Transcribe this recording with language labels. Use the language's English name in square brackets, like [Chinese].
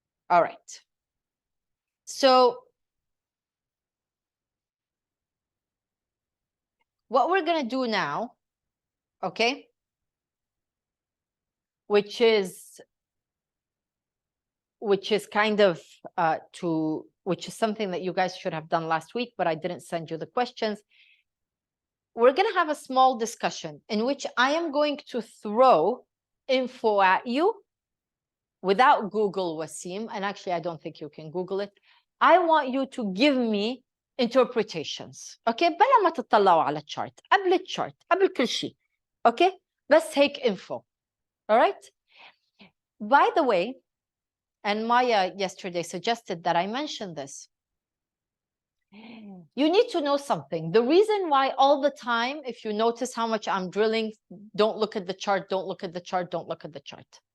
[English] All right. So what we're going to do now, okay, which is kind of which is something that you guys should have done last week, but I didn't send you the questions. We're going to have a small discussion in which I am going to throw info at you without Google, Wasim, and actually I don't think you can Google it. I want you to give me interpretations. Okay, [Arabic] بلا ما تطلعوا على chart قبل الشارت قبل كل شيء. [English] Okay, [Arabic] بس هيك [English] info. All right. By the way, and Maya yesterday suggested that I mention this. You need to know something. The reason why all the time, if you notice how much I'm drilling, don't look at the chart, don't look at the chart, don't look at the chart.